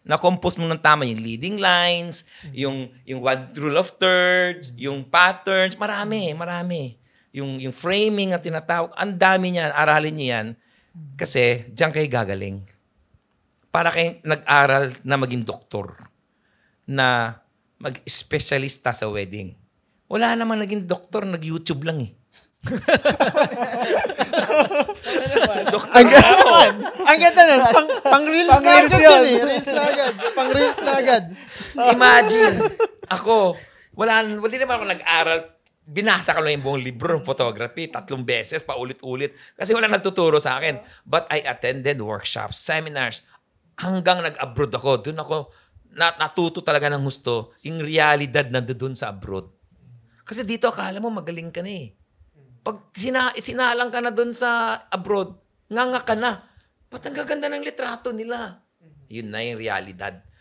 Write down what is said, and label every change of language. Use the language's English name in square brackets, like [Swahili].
[Filipino] Na-compose mo ng tama yung leading lines, yung one rule of thirds, yung patterns, marami. Yung framing na tinatawag, ang dami niyan, aralin niyo yan. Kasi diyan kayo gagaling. Para kayo nag-aral na maging doktor, na mag-specialista sa wedding. Wala namang naging doktor, nag-YouTube lang eh. Ang ganda nun. Pang-reels na agad yun eh. Reels na agad. Pang-reels na agad. Imagine, ako, hindi naman ako nag-aral. Binasa ko lang yung buong libro ng photography 3 beses, paulit-ulit. Kasi wala nagtuturo sa akin. [English] But I attended workshops, seminars. [Filipino] Hanggang nag-abroad ako. Doon ako natuto talaga ng gusto. Yung realidad na doon sa abroad. Kasi dito akala mo magaling ka na eh. Pag sinalang ka na doon sa abroad, nganga ka na. Ba't ang gaganda ng litrato nila? Yun na yung realidad.